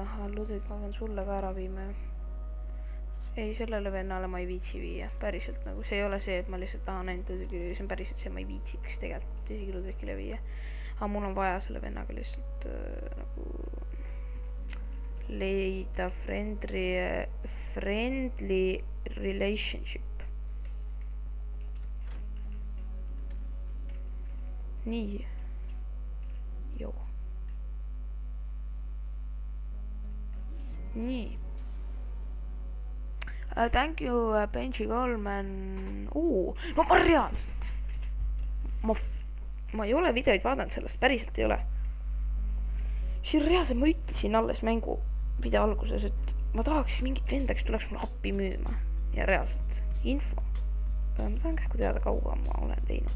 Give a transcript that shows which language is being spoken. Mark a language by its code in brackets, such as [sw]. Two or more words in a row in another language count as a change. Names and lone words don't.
[et] Ludvig, ma pean sulle ka ära viima. Ei, sellele vennale ma ei viitsi viia. Päriselt nagu, see ei ole see, et ma lihtsalt tahan ainult Ludvigile, see on päriselt see, ma ei viitsiks tegelikult isegi Ludvigile viia. Aga mul on vaja selle vennaga lihtsalt nagu leida [en] friendly relationship. [et] Nii. Joo. Nii. [en] Thank you, Benji Goldman. [et] No ma reaalselt. Ma ei ole videoid vaadanud sellest, päriselt ei ole. Siin reaalselt ma ütlesin alles mängu video alguses, et ma tahaks mingit venda, kes tuleks mulle appi müüma. Ja reaalselt info. Ma tahan kähku teada, kaua ma olen teinud.